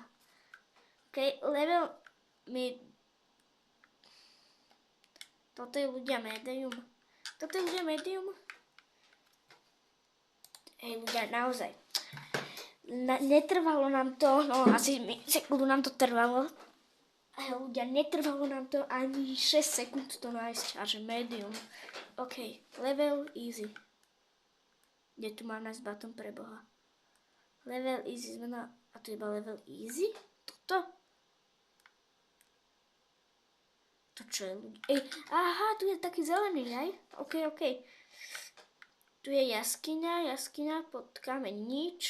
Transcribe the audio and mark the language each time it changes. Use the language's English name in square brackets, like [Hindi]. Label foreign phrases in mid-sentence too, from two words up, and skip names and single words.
[Slovak] OK, level Toto je ľudia medium. Hej, ľudia, naozaj. Netrvalo nám to, no asi sekundu nám to trvalo. Hej, ľudia, netrvalo nám to ani 6 sekúnd to nájsť, a že medium. [English] OK, level easy. [Slovak] Kde tu mám nájsť button pre Boha? [English] Level easy [Slovak] znamená, a tu je iba [English] level easy? [Slovak] Toto? To čo je ľudia? Aha, tu je taký zelený, aj? OK. Tu je jaskyňa, pod kameň nič.